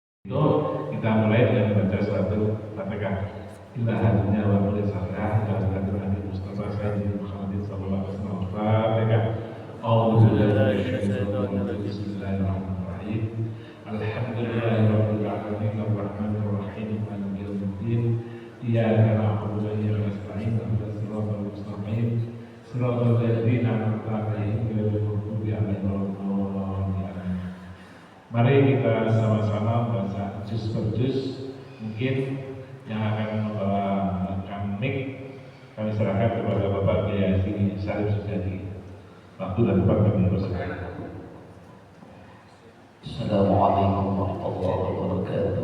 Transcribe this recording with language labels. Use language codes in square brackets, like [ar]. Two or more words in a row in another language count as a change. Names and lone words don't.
[id] Kita mulai dengan membaca suatu Fatihah. [ar] إلى هادينا وكل صالح إلى هادينا نبي مصطفى سيدنا محمد صلى الله عليه وسلم. Fatihah. أعوذ بالله من الشيطان الرجيم. بسم الله الرحمن الرحيم. الحمد لله رب العالمين الرحمن الرحيم مالك يوم الدين. إياك نعبد وإياك نستعين اهدنا الصراط المستقيم. صراط الذين أنعمت عليهم غير المغضوب عليهم ولا الضالين. [id] Mari kita sama-sama baca juz per juz. Mungkin yang akan membawakan mic kami serahkan kepada Bapak Kiai Haji Syarif Sujadi. Waktu dan tempat kami persilakan. [ar] السلام عليكم ورحمة الله وبركاته.